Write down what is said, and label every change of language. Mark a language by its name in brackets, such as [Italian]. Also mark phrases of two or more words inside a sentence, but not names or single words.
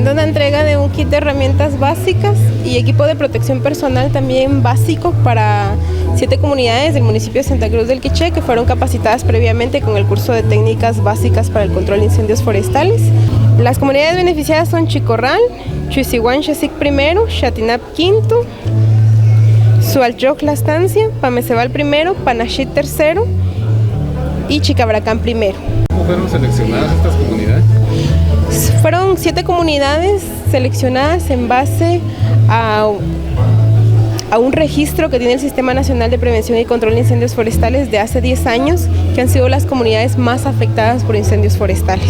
[Spanish] haciendo una entrega de un kit de herramientas básicas y equipo de protección personal también básico para 7 comunidades del municipio de Santa Cruz del Quiché que fueron capacitadas previamente con el curso de técnicas básicas para el control de incendios forestales. Las comunidades beneficiadas son Chicorral, Chuisihuán Xesic I, Chatinap V, Sualchoc La Estancia, Pamecebal I, Panachit III y Chicabracán I. ¿Cómo fueron seleccionadas estas comunidades? Fueron 7 comunidades seleccionadas en base a un registro que tiene el Sistema Nacional de Prevención y Control de Incendios Forestales de hace 10 años, que han sido las comunidades más afectadas por incendios forestales.